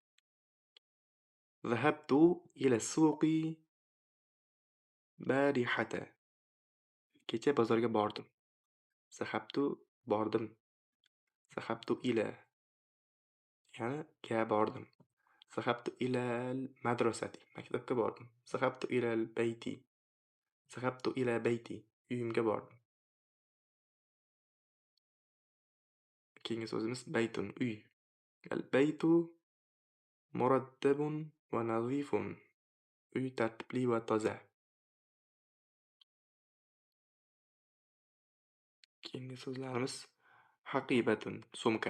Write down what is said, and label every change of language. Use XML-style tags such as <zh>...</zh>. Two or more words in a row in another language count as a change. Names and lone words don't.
<ar>ذهبت إلى السوق البارحة.</ar> <uz>Kecha bozorga bordim. Zahabtu bordim.</uz> <ar>ذهبت إلى</ar> <uz>ya'ni ga bordim.</uz> <ar>ذهبت إلى مدرستي.</ar> <uz>Maktabga bordim.</uz> <ar>ذهبت إلى بيتي. ذهبت إلى بيتي.</ar> <uz>Uyimga bordim. Keyingi so'zimiz baytun uy.</uz> <ar>البيت مرتب ونظيف.</ar> <uz>Uy tartibli va toza. Keyingi so'zlarimiz haqibatun sumka.</uz>